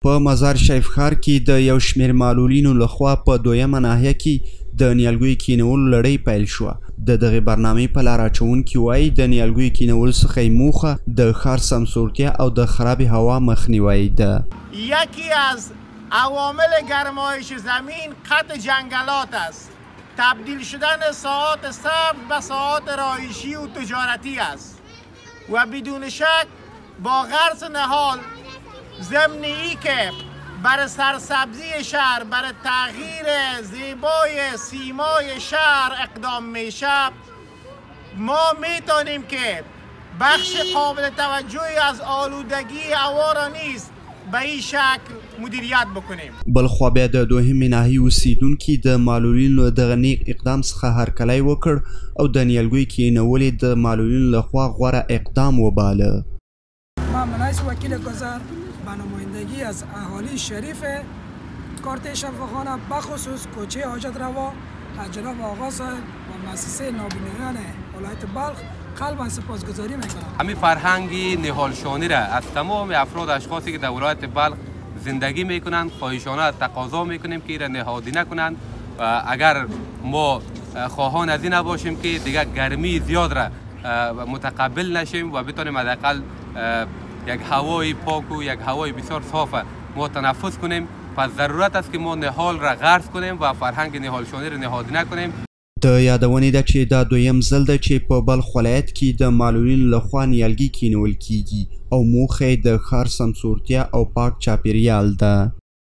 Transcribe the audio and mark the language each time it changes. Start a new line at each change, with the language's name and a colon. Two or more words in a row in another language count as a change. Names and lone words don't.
Pashto: په مزار شریف ښار کې د یو شمېر معلولینو لخوا په دویمه ناحیه کې د نیالګیو کینولو لړۍ پیل شوه. د دغې برنامې په لاره اچوونکي وایي د نیالګیو کینولو څخه یې موخه د ښار سمسورتیا او د خرابې هوا مخنیوی ده.
Persian: یکی از عوامل گرمایش زمین قطع جنگلات است. تبدیل شدن ساحات سبز به ساحات رهایشی و تجارتی است و بدون شک با غرس نهال ضمن ای که برای سرسبزی شهر، برای تغییر زیبای سیمای شهر اقدام میشه، ما میتونیم که بخش قابل توجهی از آلودگی هوا را نیز به این شکل مدیریت بکنیم.
Pashto: بلخوا بیا د دوهمې ناحیې اوسیدونکي د معلولینو دغه نیک اقدام څخه هرکلی وکړ او د نیالګیو کینولې د معلولینو لخوا غوره اقدام وباله.
Persian: من رئیس وکیل گذر به نمایندگی از اهالی شریف کارت شفاخانه بخصوص کوچه حاجت روا از جناب آقا صاحب و مؤسسه نابینایان ولایت بلخ قلبا سپاسگزاری میکنم. همین فرهنگ نهالشانی را از تمام افراد اشخاصی که در ولایت بلخ زندگی میکنند خواهشانه تقاضا میکنیم که این نهادی نکنند و اگر ما خواهان از این نباشیم که دیگر گرمی زیاد را متقبل نشیم و بتونیم حداقل یک هوای پاک و یک هوای بسیار صاف ما تنفس کنیم. پس ضرورت است که ما نهال را غرس کنیم و فرهنگ نهالشانی را نهادی نکنیم.
Pashto: د یادونې ده چې دا دویم ځل ده چې په بلخ ولایت کې د معلولینو لخوا نیالګي کینول کیږي او موخه یې د ښار سمسورتیا او پاک چاپیریال ده.